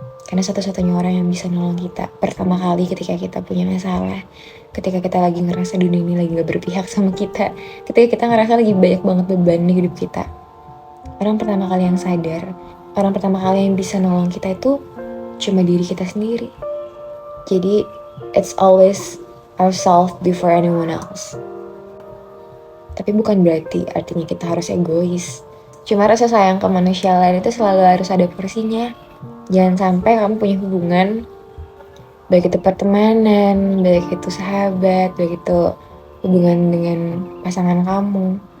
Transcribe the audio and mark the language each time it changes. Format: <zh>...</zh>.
<id>Karena satu-satunya orang yang bisa nolong kita pertama kali ketika kita punya masalah, ketika kita lagi ngerasa dunia ini lagi gak berpihak sama kita, ketika kita ngerasa lagi banyak banget beban di hidup kita, orang pertama kali yang sadar, orang pertama kali yang bisa nolong kita itu cuma diri kita sendiri. Jadi</id> <en>it's always ourselves before anyone else.</en> <id>Tapi bukan berarti artinya kita harus egois. Cuma rasa sayang ke manusia lain itu selalu harus ada porsinya. Jangan sampai kamu punya hubungan, baik itu pertemanan, baik itu sahabat, baik itu hubungan dengan pasangan kamu.</id>